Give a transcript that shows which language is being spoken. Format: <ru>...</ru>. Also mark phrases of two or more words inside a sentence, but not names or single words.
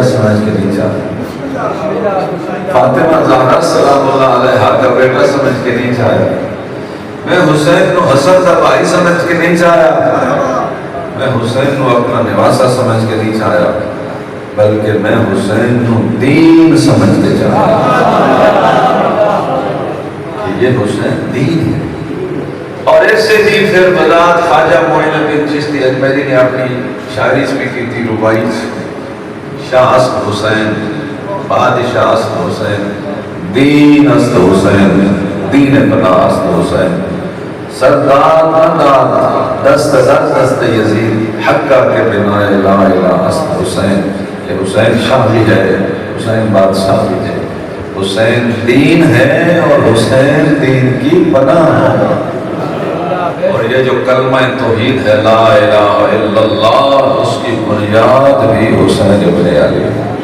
<ur>سمجھ کے نہیں چاہا، فاطمہ زہرا</ur> <ar>سلام اللہ علیہا</ar> <ur>کا بیٹا سمجھ کے نہیں چاہا، میں حسین کو حسن کا بھائی سمجھ کے نہیں چاہا، میں حسین کو اپنا نواسا سمجھ کے نہیں چاہا، بلکہ میں حسین کو دین سمجھ کے چاہا کہ یہ حسین دین ہے۔ اور ایسے بھی پھر بذات خواجہ معین الدین چشتی اجمیری نے اپنی شاعری میں کی تھی ربائی،</ur> <fa>شاہ است حسین بادشاہ است حسین دین است حسین دین پناہ است حسین سردار داد دست دست یزید حقہ کے بنا لا الہ است حسین،</fa> <ur>کہ حسین شاہ بھی ہے، حسین بادشاہ بھی ہے، حسین دین ہے اور حسین دین کی پناہ ہے۔ اور یہ جو کلمہ توحید ہے</ur> <ar>لا الہ الا اللہ،</ar> <ur>اس کی بنیاد بھی حسین ابن علی ہے۔</ur>